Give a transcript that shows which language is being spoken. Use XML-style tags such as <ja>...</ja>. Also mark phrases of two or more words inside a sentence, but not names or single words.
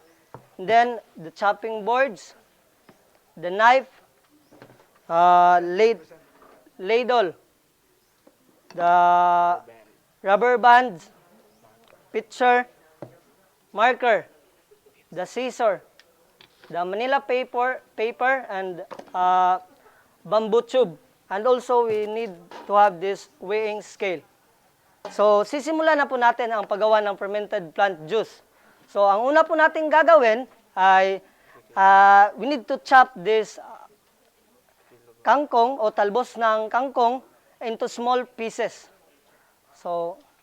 <en>And then the chopping boards, the knife, ladle, the rubber bands, pitcher, marker, the scissor, the Manila paper and bamboo tube. And also we need to have this weighing scale. So,</en> <tl>sisimulan na po natin ang paggawa ng</tl> <en>fermented plant juice.</en> <tl>So, ang una po natin gagawin ay</tl> <en>we need to chop this kangkong</en> <tl>o talbos ng kangkong</tl> <en>into small pieces.</en> <tl>So,</tl>